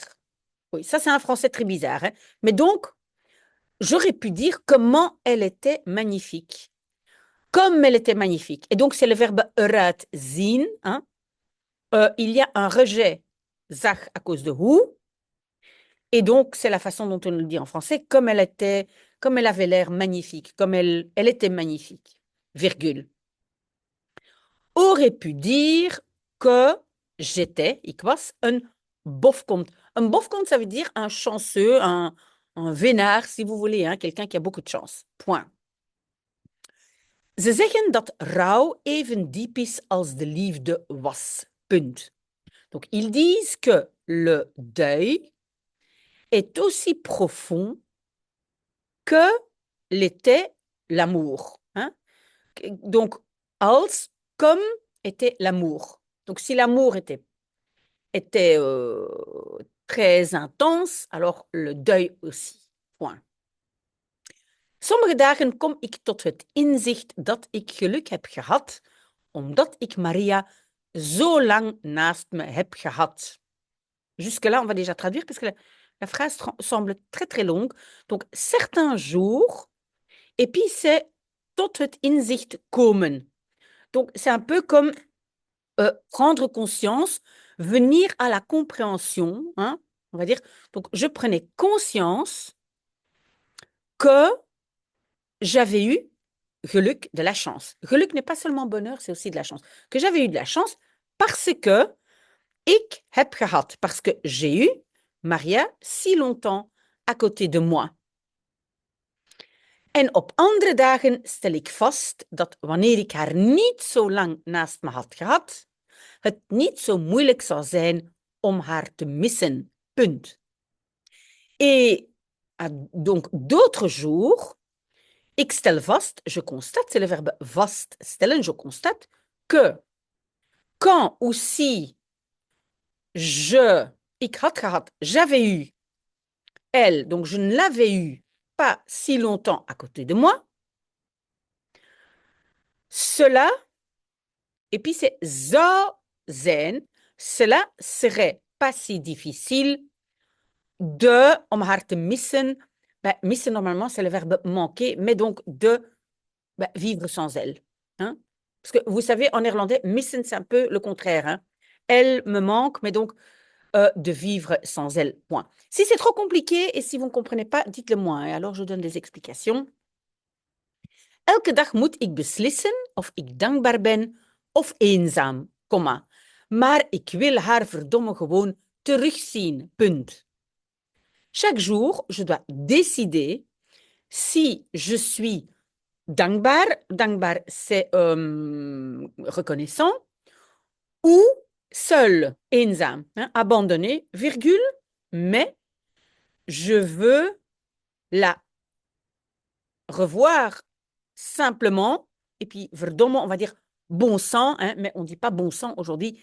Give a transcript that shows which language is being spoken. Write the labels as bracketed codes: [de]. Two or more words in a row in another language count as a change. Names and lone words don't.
[fr] Oui, ça c'est un français très bizarre. Hein? Mais donc, j'aurais pu dire comment elle était magnifique. Comme elle était magnifique. Et donc, c'est le verbe [nl] eruit zien. [fr] Hein? Il y a un rejet, zag, à cause de hoe. Et donc, c'est la façon dont on le dit en français, comme elle avait l'air magnifique, comme elle était magnifique, virgule. Aurait pu dire que j'étais, [nl] ik was, een bofkont. [fr] Un bofkont, ça veut dire un chanceux, un vénard, si vous voulez, hein, quelqu'un qui a beaucoup de chance. Point. [nl] Ze zeggen dat rouw even diep is als de liefde was. Punt. [fr] Donc, ils disent que le deuil est aussi profond que l'était l'amour. Hein? Donc, als, comme était l'amour. Donc, si l'amour était très intense, alors le deuil aussi. Point. [nl] Sommige dagen kom ik tot het inzicht dat ik geluk heb gehad, omdat ik Maria zo lang naast me heb gehad. [fr] Jusque-là, on va déjà traduire parce que la phrase semble très très longue. Donc, certains jours, et puis c'est [nl] tot het inzicht komen. [fr] Donc, c'est un peu comme prendre conscience, venir à la compréhension, hein, on va dire. Donc, je prenais conscience que j'avais eu geluk, de la chance. Geluk n'est pas seulement bonheur, c'est aussi de la chance. Que j'avais eu de la chance parce que [nl] ik heb gehad, [fr] parce que j'ai eu Maria si longtemps à côté de moi. [nl] En op andere dagen stel ik vast dat wanneer ik haar niet zo lang naast me had gehad, het niet zo moeilijk zou zijn om haar te missen. Punt. [fr] Et donc, d'autres jours, [nl] ik stel vast, [fr] je constate, c'est le verbe vaststellen, je constate que quand ou si [nl] ik had gehad, [fr] j'avais eu, elle, donc je ne l'avais eu pas si longtemps à côté de moi, cela, et puis c'est [nl] zou zijn, [fr] cela serait pas si difficile [nl] om haar te missen. [fr] Ben, missen, normalement, c'est le verbe manquer, mais donc de vivre sans elle. Hein? Parce que vous savez, en néerlandais, missen, c'est un peu le contraire. Hein? Elle me manque, mais donc de vivre sans elle. Point. Si c'est trop compliqué et si vous ne comprenez pas, dites-le moi. Et alors, je donne des explications. [nl] Elke dag moet ik beslissen of ik dankbaar ben of eenzaam, komma. Maar ik wil haar verdomme gewoon terugzien. Punt. [fr] Chaque jour, je dois décider si je suis dankbaar. Dankbaar, c'est reconnaissant. Ou seul, eenzaam, hein, abandonné, virgule, mais je veux la revoir simplement, et puis verdomme, on va dire bon sang, hein, mais on ne dit pas bon sang aujourd'hui.